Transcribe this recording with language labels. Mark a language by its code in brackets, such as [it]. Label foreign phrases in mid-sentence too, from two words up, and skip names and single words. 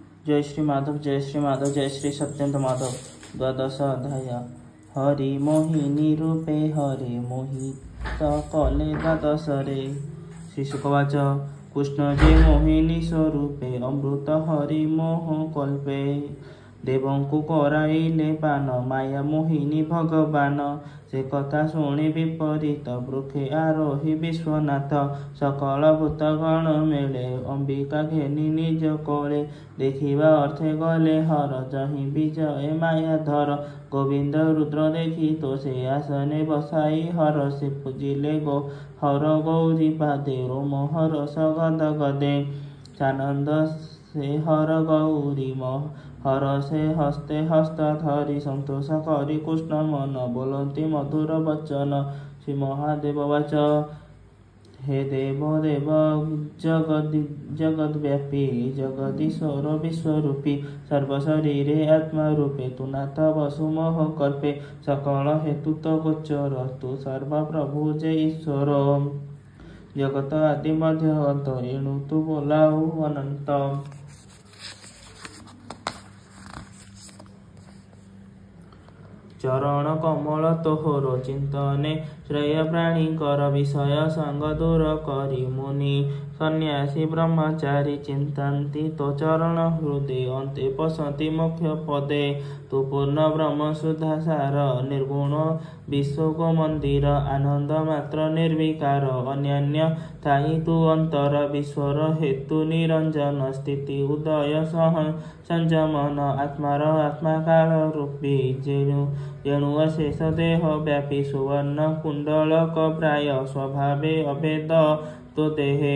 [or] ଜୟ ଶ୍ରୀ ମାଧବ ଜୟ ଶ୍ରୀ ମାଧବ ଜୟ ଶ୍ରୀ ସତ୍ୟେନ୍ଦ୍ର ମାଧବ। ଦ୍ୱାଦଶ ଅଧ୍ୟାୟ। ହରି ମୋହିନୀ ରୂପେ ହରେ ମୋହିତ କଲେ ଦ୍ୱାଦଶ ରେ। ଶ୍ରୀ ଶୁକବାଚ କୃଷ୍ଣ ଯେ ମୋହିନୀ ସ୍ୱରୂପେ ଅମୃତ ହରି ମୋହ କଳ୍ପେ। ଦେବଙ୍କୁ କରାଇଲେ ପାନ ମାୟା ମୋହିନୀ ଭଗବାନ। ସେ କଥା ଶୁଣି ବିପରୀତ ବୃକ୍ଷେ ଆରୋହି ବିଶ୍ୱନାଥ। ସକଳ ଭୂତଗଣ ମେଳେ ଅମ୍ବିକା ଘେନି ନିଜ କୋଳେ। ଦେଖିବା ଅର୍ଥେ ଗଲେ ହର ଯହିଁ ବିଜୟ ମାୟା ଧର। ଗୋବିନ୍ଦ ରୁଦ୍ର ଦେଖି ତୋ ସେ ଆସନେ ବସାଇ ହର ସେ ପୂଜିଲେ ଗୋ ହର ଗୌରୀ ପାଦେ ରୋମ ହର ସଗଦ ଗଦେ। ସାନନ୍ଦ ସେ ହର ଗୌରୀ ହର ସେ ହସ୍ତେ ହସ୍ତ ଧରି ସନ୍ତୋଷ କରି କୃଷ୍ଣ ମନ ବୋଲନ୍ତି ମଧୁର ବଚନ। ଶ୍ରୀ ମହାଦେବ ବାଚ ହେ ଦେବ ଦେବ ଜଗଦ୍ୱ୍ୟାପୀ ଜଗଦୀଶ୍ୱର ବିଶ୍ୱରୂପୀ ସର୍ବଶରୀରେ ଆତ୍ମା ରୂପେ ତୁ ନାଥ ବସୁ ମୋହ କଳ୍ପେ। ସକଳ ହେତୁ ତୋ ଗୋଚର ତୁ ସର୍ବ ପ୍ରଭୁ ଯେ ଈଶ୍ୱର। ଜଗତ ଆଦି ମଧ୍ୟ ଅନ୍ତ ଏଣୁ ତୁ ବୋଲାଉ ଅନନ୍ତ। ଚରଣ କମଳ ତୋହର ଚିନ୍ତନେ ଶ୍ରେୟ ପ୍ରାଣୀ କର ବିଷୟ ସଙ୍ଗ ଦୂର କରି ମୁନି ସନ୍ନ୍ୟାସୀ ବ୍ରହ୍ମଚାରୀ ଚିନ୍ତାନ୍ତି ତୋ ଚରଣ ହୃଦୟ ଅନ୍ତେ ପଶନ୍ତି ମୁଖ୍ୟ ପଦେ। ତୁ ପୂର୍ଣ୍ଣ ବ୍ରହ୍ମ ସୁଧା ସାର ନିର୍ଗୁଣ ବିଶ୍ୱ ମନ୍ଦିର ଆନନ୍ଦ ମାତ୍ର ନିର୍ବିକାର ଅନ୍ୟାନ୍ୟ ଥାଇ ତୁ ଅନ୍ତର ବିଶ୍ୱର ହେତୁ ନିରଞ୍ଜନ ସ୍ଥିତି ଉଦୟ ସହ ସଂଯମନ ଆତ୍ମାର ଆତ୍ମାକାଳ ରୂପୀ ଯେଣୁ ଅଶେଷ ଦେହ ବ୍ୟାପୀ ସୁବର୍ଣ୍ଣ କୁଣ୍ଡଳକ ପ୍ରାୟ ସ୍ୱଭାବେ ଅଭେଦ ତୋ ଦେହେ।